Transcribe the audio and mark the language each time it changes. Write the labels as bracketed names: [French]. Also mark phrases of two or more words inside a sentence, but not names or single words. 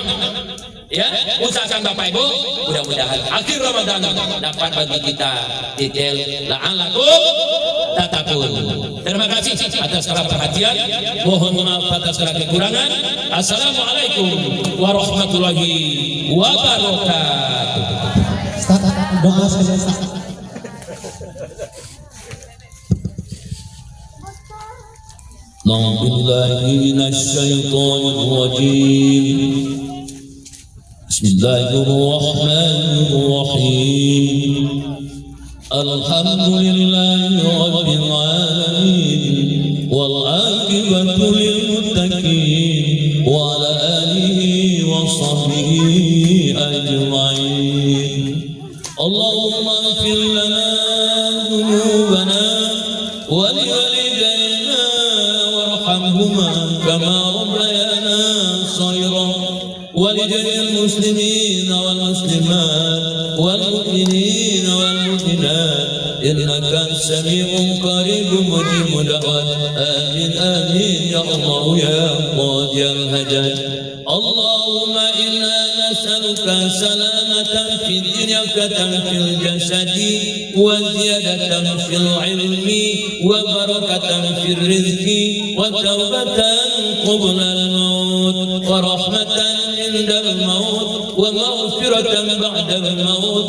[Indonesian] Ya, usahakan Bapak Ibu, mudah-mudahan akhir Ramadan dapat bagi kita detail [Arabic] لعلكم تتقون. [Indonesian] Terima kasih atas segala perhatian. Mohon maaf atas segala kekurangan. [Arabic] السلام عليكم ورحمة الله وبركاته. [Indonesian] Doa selesai. [Arabic] بالله من الشيطان الرجيم. بسم الله الرحمن الرحيم. الحمد لله رب العالمين والعاقبة للمتقين وعلى آله وصحبه أجمعين. اللهم اغفر لنا ذنوبنا ولوالدينا وارحمهما كما ربيانا صغيرا. ولجميع المسلمين والمسلمات والمؤمنين والمؤمنات إنك سميع قريب مجيب دعوات. آمين آمين يا الله يا قاضي الحاجات. اللهم إنا نسألك سلامة في الدنيا في الجسد وزيادة في العلم وبركة في الرزق وتوبة قبل الموت ورحمة عند الموت ومغفرة بعد الموت.